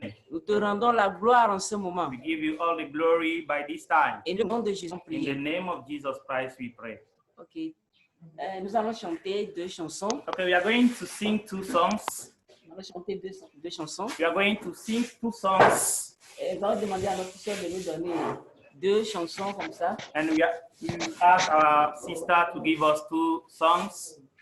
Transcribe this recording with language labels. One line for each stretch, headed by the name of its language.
French: Nous te rendons la gloire en ce moment.
English: We give you all the glory by this time.
French: Et le nom de Jésus,
English: In the
French: prions.
English: name of Jesus Christ, we pray. Ok.
French: Nous allons chanter 2 chansons.
English: Okay, we are going to sing 2 songs.
French: Nous allons chanter deux chansons.
English: We are going to sing 2 songs.
French: Et nous allons demander à notre soeur de nous donner 2 chansons comme ça.
English: And we ask our sister to give us 2 songs.